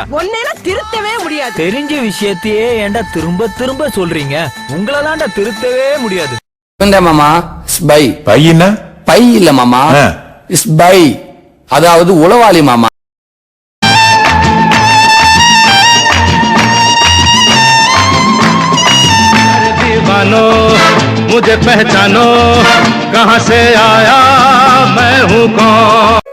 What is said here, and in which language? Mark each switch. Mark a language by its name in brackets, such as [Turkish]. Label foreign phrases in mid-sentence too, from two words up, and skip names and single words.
[Tamil] ஒன்னெல்லாம் திருத்தவே முடியாது. தெரிஞ்ச விஷயத்தையே ஏன்டா திரும்ப திரும்ப சொல்றீங்க? உங்களெல்லாம் திருத்தவே முடியாது. மாமா ஸ்பை பையனா பை இல்ல மாமா, ஸ்பை அதாவது உளவாளி மாமா. [Hindi] दीवानो मुझे पहचानो, कहां से आया मैं हूं कौन.